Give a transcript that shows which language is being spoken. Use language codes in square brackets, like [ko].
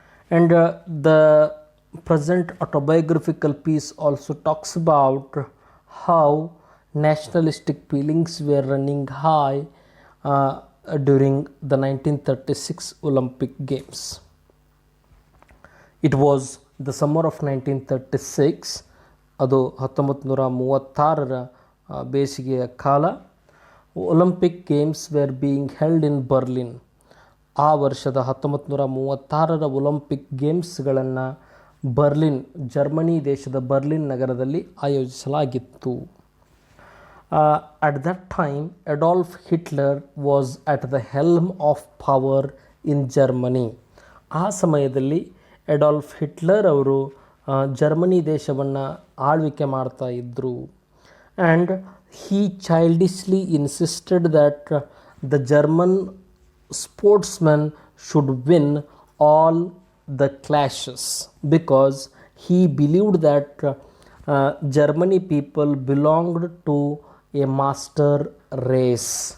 [en] And the present autobiographical piece also talks about how nationalistic feelings were running high during the 1936 Olympic Games. It was the summer of 1936, [kn] ಅದು 1936ರ ಬೇಸಿಗೆಯ ಕಾಲ. [en] Olympic games were being held in Berlin. [kn] ಆ ವರ್ಷದ 1936ರ Olympic ಗೇಮ್ಸ್ಗಳನ್ನು Germany ದೇಶದ Berlin ನಗರದಲ್ಲಿ ಆಯೋಜಿಸಲಾಗಿತ್ತು. [en] At that time Adolf Hitler was at the helm of power in Germany. [kn] ಆ ಸಮಯದಲ್ಲಿ ಅಡಾಲ್ಫ್ ಹಿಟ್ಲರ್ ಅವರು ಜರ್ಮನಿ ದೇಶವನ್ನು ಆಳ್ವಿಕೆ ಮಾಡ್ತಾ ಇದ್ದರು. [en] And he childishly insisted that the German sportsmen should win all the clashes because he believed that Germany people belonged to a master race.